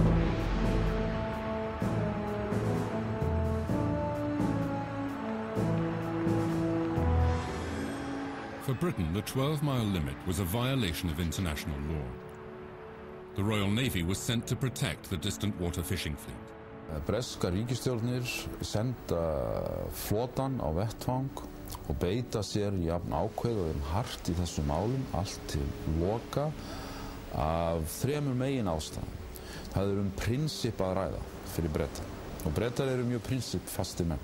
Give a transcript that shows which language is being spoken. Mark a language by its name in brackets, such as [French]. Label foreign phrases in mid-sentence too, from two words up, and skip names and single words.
[English] For Britain, the 12-mile limit was a violation of international law. The Royal Navy was sent to protect the distant water fishing fleet. [Icelandic] Breska ríkisstjórnir senda flotan á vettvang og beita sér jafn ákveðið hart í þessum málum allt til loka af þremur megin ástæðum. Það prinsip að ræða fyrir Breta og Bretar mjög prinsipfastir menn.